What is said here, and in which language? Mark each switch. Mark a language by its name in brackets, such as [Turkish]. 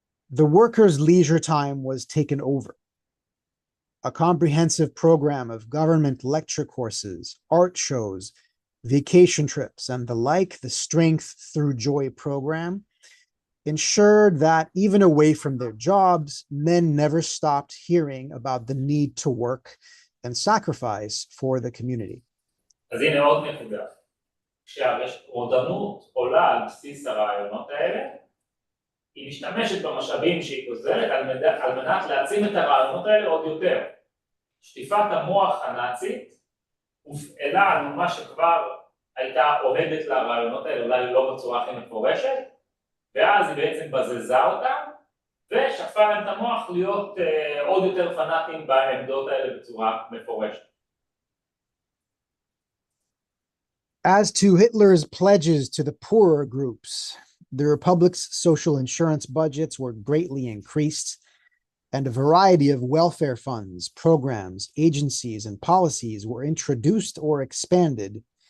[English] The workers' leisure time was taken over. A comprehensive program of government lecture courses, art shows, vacation trips, and the like, the Strength Through Joy program, ensured that even away from their jobs, men never stopped hearing about the need to work and sacrifice for the community. [Hebrew] אז הנה עוד נקודה. כשהרודנות עולה על בסיס הרעיונות האלה, היא משתמשת במשאבים שהיא גוזרת על מנת להעצים את הרעיונות האלה עוד יותר. שטיפת המוח הנאצית הופעלה על מה שכבר הייתה אוהדת לרעיונות האלה, אולי לא בצורה הכי מפורשת, ואז היא בעצם בזזה אותם, ושטפה להם את המוח להיות עוד יותר פנאטים בעמדות האלה בצורה מפורשת. [English] As to Hitler's pledges to the poorer groups, the Republic's social insurance budgets were greatly increased, and a variety of welfare funds, programs, agencies, and policies were introduced or expanded,